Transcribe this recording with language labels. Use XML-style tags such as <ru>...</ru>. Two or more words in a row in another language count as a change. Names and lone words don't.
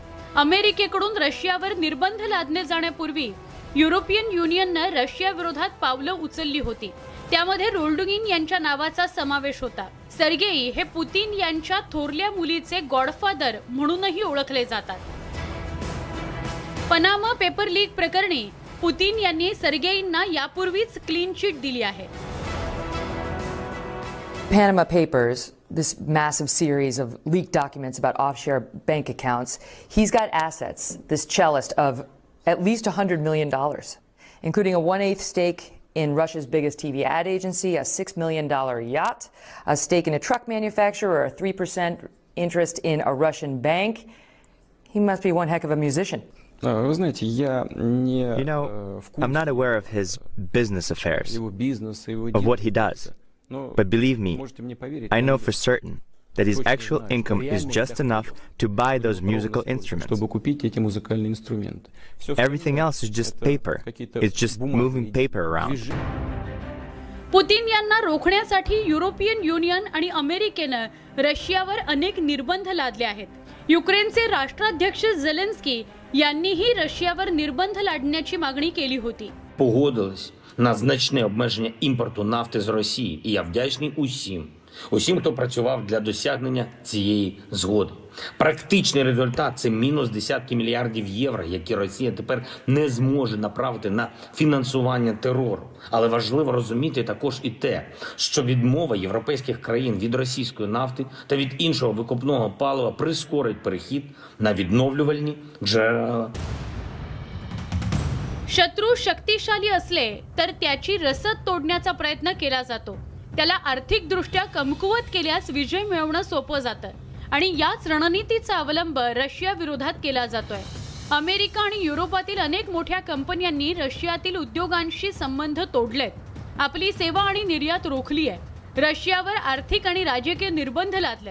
<mr>अमेरिकेकडून रशियावर निर्बंध लादले जाण्यापूर्वी युरोपियन युनियनने रशिया विरोधात पावलं उचलली होती, त्यामध्ये रोल्डुगिन यांच्या नावाचा समावेश होता। सर्गेई हे पुतिन यांच्या थोरल्या मुलीचे गॉडफादर म्हणूनही ओळखले जातात। पनामा पेपर लीक प्रकरणी पुतिन यांनी सर्गेईंना यापूर्वीच</mr> <en>clean chit</en> <mr>दिली आहे।</mr> <en>Panama Papers, this massive series of leaked documents about offshore bank accounts, he's got assets, this cellist, of at least $100 million, including a 1/8 stake in Russia's biggest TV ad agency, a $6 million yacht, a stake in a truck manufacturer, a 3% interest in a Russian bank. He must be one heck of a musician.</en> <ru>Вы знаете, я не</ru> <en>You know, I'm not aware of his business affairs,</en> <ru>его бизнеса, его</ru> <en>of what he does. But believe me, I know for certain that his actual income is just enough to buy those musical instruments.</en> <ru>чтобы купить эти музыкальные инструменты.</ru> <en>Everything else is just paper. It's just moving paper around.</en> <mr>पुतिन यांना रोखण्यासाठी युरोपियन युनियन आणि अमेरिकेनं रशियावर अनेक निर्बंध लादले आहेत। युक्रेनचे राष्ट्राध्यक्ष झेलेन्स्की यांनीही रशियावर निर्बंध लादण्याची मागणी केली होती।</mr> <uk>Погодились на значне обмеження імпорту нафти з Росії. І я вдячний усім, хто працював для досягнення цієї згоди. Практичний результат – це мінус десятки мільярдів євро, які Росія тепер не зможе направити на фінансування терору. Але важливо розуміти також і те, що відмова європейських країн від російської нафти та від іншого викопного палива прискорить перехід на відновлювальні джерела.</uk> <mr>शत्रू शक्तिशाली असले तर त्याची रसद तोडण्याचा प्रयत्न केला जातो. त्याला आर्थिकदृष्ट्या कमकुवत केल्यास विजय मिळवणं सोपं जातं आणि याच रणनीतीचा अवलंब रशिया विरोधात केला जातोय. अमेरिका आणि युरोपातील अनेक मोठ्या कंपन्यांनी रशियातील उद्योगांशी संबंध तोडलेत, आपली सेवा आणि निर्यात रोखली आहे, रशियावर आर्थिक आणि राजकीय निर्बंध लादलेत.</mr>